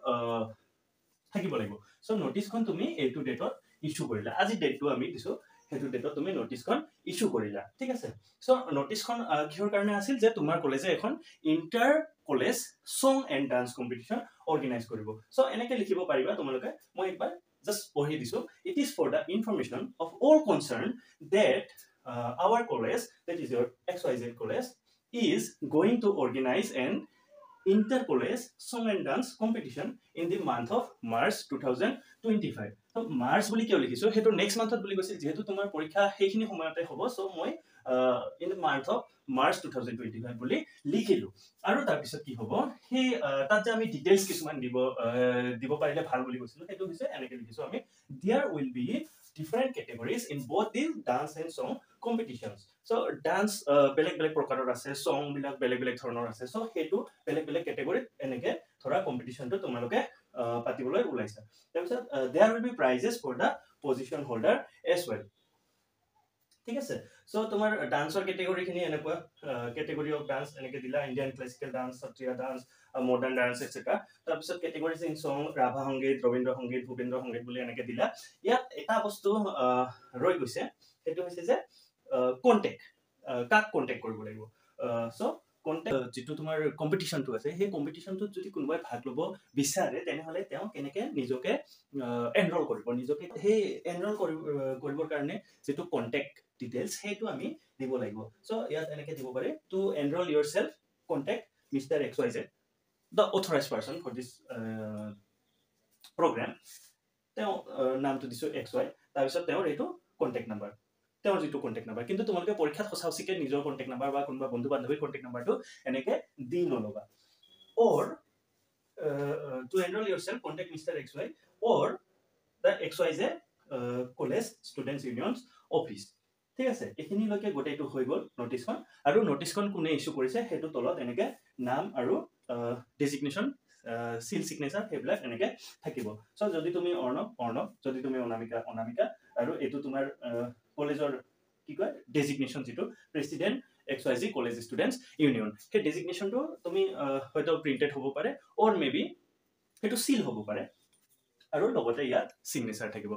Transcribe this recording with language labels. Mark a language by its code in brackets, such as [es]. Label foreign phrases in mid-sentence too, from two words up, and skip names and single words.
[as] থাকিব লাগিব সো নোটিছখন তুমি এইটো ডেটত ইস্যু কৰিলা আজি ডেটটো আমি দিছো হেতু ডেটত তুমি নোটিছখন ইস্যু কৰিলা ঠিক আছে সো নোটিছখন কিহৰ কাৰণে আছিল যে তোমাৰ কলেজে এখন [en] inter college song and dance competition [as] অৰ্গানাইজ কৰিব সো এনেকে লিখিব পাৰিবা তোমালোকে মই একবাৰ জাস্ট পঢ়ি দিছো [en] it is for the information of all concern that our college that is your XYZ college is going to organize an inter-college song and dance competition in the month of March 2025 [as] so March বুলি কিয় লিখিছো হেতু [en] next monthত [as] বুলি কৈছিল যেহেতু তোমাৰ পৰীক্ষা সেইখিনি সময়তে হ'ব সো মই [en] in the month of March 2025 [as] বুলি লিখিলো আৰু তাৰ পিছত কি হ'ব সেই তাত যে আমি ডিটেইলছ কিছুমান দিব পাৰিলে ভাল বুলি কৈছিলো হেতু হৈছে এনেকে লিখিছো আমি [en] there will be different categories in both the dance and song competitions so dance [as] বেলেগ বেলেগ প্ৰকাৰৰ আছে song বিলাক বেলেগ বেলেগ ধৰণৰ আছে so হেতু বেলেগ বেলেগ ক্যাটাগৰীত এনেকে ধৰা কম্পিটিশনটো তোমালোকে পাতিবলৈ ওলাইছে তাৰপিছত [en] there will be prizes for the position holder as well [as] ঠিক আছে সো তোমাৰ ডান্সৰ ক্যাটাগৰী খিনি এনেকুৱা [en] category of dance [as] এনেকে দিলা [en] Indian classical dance Sattriya dance modern dance etcetera তাৰপিছত categories in song [as] ৰাভা সংগীত ৰবীন্দ্ৰ সংগীত ভূপেন্দ্ৰ সংগীত বুলি এনেকে দিলা ইয়াত এটা বস্তু ৰৈ গৈছে এটো হৈছে যে কন্টাক্ট কাক কন্টাক্ট কৰিব লাগিব সো কন্টাক্ট যেটো তোমাৰ কম্পিটিশনটো আছে সেই কম্পিটিশনটো যদি কোনোবাই ভাগ ল'ব বিচাৰে তেনেহলে তেওঁ কেনেকে নিজকে এনৰোল কৰিব নিজকে সেই এনৰোল কৰিবৰ কাৰণে যেটো [en] contact details [as] হেতু আমি দিব লাগিব সো ইয়াত এনেকে দিব পাৰে [en] to enroll yourself contact Mr. XYZ, the authorized person for this program. [as] তেওঁ নামটো দিছো XY, তাৰপিছত তেওঁৰ এইটো [en] contact number, [as] তেওঁৰ যিটো [en] contact number. [as] কিন্তু তোমালোকে পৰীক্ষাত সঁচাউচিকে নিজৰ [en] contact number [as] বা কোনোবা বন্ধু বান্ধৱীৰ [en] contact numberটো [as] এনেকে দি নলবা। [en] or to enroll yourself, contact Mr. XY or the XYZ college students unions office. [as] ঠিক আছে, এইখিনি লৈকে গোটেইটো হৈ গ'ল নোটিছখন। আৰু নোটিছখন কোনে ইস্যু কৰিছে সেইটো তলত এনেকে নাম আৰু ডেজিগনেশ্যন সিল সিগনেচাৰ সেইবিলাক এনেকে থাকিব। সো যদি তুমি অৰ্ণৱ, যদি তুমি অনামিকা আৰু এইটো তোমাৰ কলেজৰ কি কয় ডেজিগনেশ্যন যিটো [en] President XYZ College Students Union, [as] সেই ডেজিগনেশ্যনটো তুমি হয়তো প্ৰিণ্টেড হ'ব পাৰে [en] or maybe [as] সেইটো সিল হ'ব পাৰে আৰু লগতে ইয়াত সিগনেচাৰ থাকিব।